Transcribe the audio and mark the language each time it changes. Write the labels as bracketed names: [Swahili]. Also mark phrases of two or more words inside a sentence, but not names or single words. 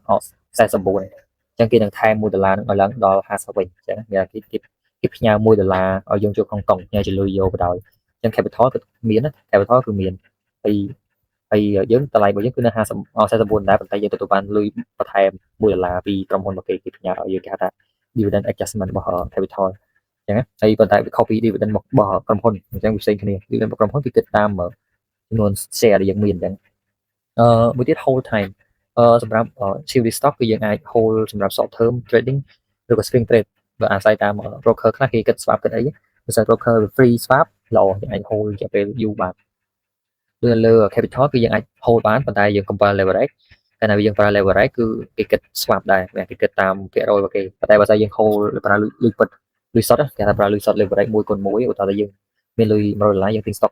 [Khmer] 49 អញ្ចឹងគេនឹងថែម$1នឹងឲ្យឡើងដល់50វិញអញ្ចឹងគេផ្ញើ$1ឲ្យយើងចូលក្នុងកុងផ្ញើជាលុយយកបណ្ដោយអញ្ចឹង capital គឺមានណា capital គឺមានហើយយើងតម្លៃរបស់យើងគឺនៅ49ដែរប៉ុន្តែយើងទទួលបានលុយបន្ថែម$1ពីក្រុមហ៊ុនរបស់គេផ្ញើឲ្យយើងគេហៅថា [English] dividend adjustment [Khmer] របស់ capital អញ្ចឹងហើយប៉ុន្តែវា [English] copy dividend [Khmer] របស់ក្រុមហ៊ុនអញ្ចឹងវាផ្សេងគ្នា dividend របស់ក្រុមហ៊ុនគឺគិតតាម ចំនួន share ដែលយើងមានអញ្ចឹងមួយទៀត [English] hold time [Khmer] សម្រាប់ [English] CFD stock [Khmer] គឺយើងអាច hold សម្រាប់ [English] short term trading [Khmer] ឬក៏ [English] swing trade [Khmer] បើអាស្រ័យតាម broker ខ្លះគេគិត swap គិតអីបើសិន [English] broker free swap [Khmer] ល្អយើងអាច hold រយៈពេលយូរបានលើ capital គឺយើងអាច hold បានប៉ុន្តែយើងកុំប្រើ leverage កាលណាយើងប្រើ leverage គឺគេគិត swap ដែរគេគិតតាមភាគរយរបស់គេប៉ុន្តែបើសិនយើង hold ប្រើលុយពិតលុយសុទ្ធគេថាប្រើលុយសុទ្ធ leverage 1គុណ1ឧទាហរណ៍ថាយើងមានលុយ$100យើងទិញ stock